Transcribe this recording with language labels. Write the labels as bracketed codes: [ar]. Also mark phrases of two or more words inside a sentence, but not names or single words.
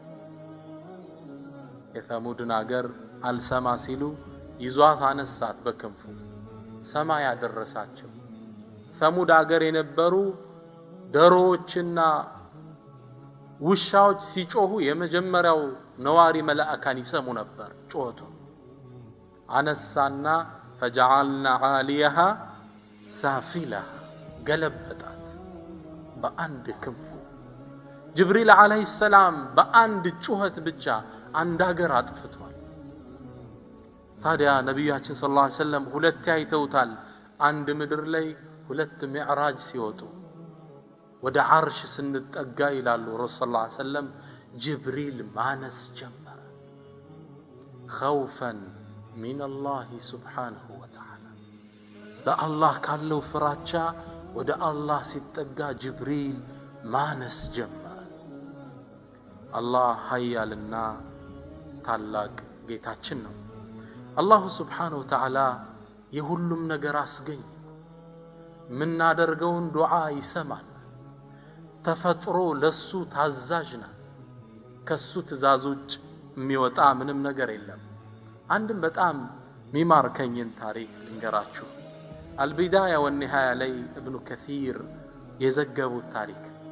[am] የሰሙድን ሀገር አልሰማ ሲሉ ይዟት አነሳት በክንፉ ሰማይ ያደረሳቸው ሰሙድ ሀገር የነበሩ ደሮዎችና ውሻዎች ሲጮሁ የመጀመሪያው ነዋሪ መላእካን ይሰሙ ነበር ጮቱ አነሳና [ar] فجعلنا عاليها سافلها [am] ገለበጣት በአንድ ክንፉ ጅብሪል [ar] عليه السلام [am] በአንድ ጩኸት ብቻ አንድ ሀገር አጥፍቷል ታዲያ ነብያችን [ar] صلى الله عليه وسلم [am] ሁለት አይተውታል አንድ ምድር ላይ ሁለት ሚዕራጅ ሲወጡ ወደ አርሽ ስንጠጋ ይላሉ ረሱል [ar] صلى الله عليه وسلم [am] ጅብሪል ማነስ ጀመረ [ar] خوفا من الله سبحانه وتعالى [am] ለአላህ ካለው ፍራቻ ወደ አላህ ሲጠጋ ጅብሪል ማነስ ጀመረ አላህ ኃያልና ታላቅ ጌታችን ነው [ar] الله سبحانه [am] وتعالى የሁሉም ነገር አስገኝ ምናደርገውን ዱዓ ይሰማል ተፈጥሮ ለሱ ታዛዥ ናት ከሱ ትእዛዞች የሚወጣ ምንም ነገር የለም አንድም በጣም ሚማርከኝን ታሪክ ልንገራችሁ አልቢዳያ ወንሃያ ላይ ኢብኑ ከሲር የዘገቡት ታሪክ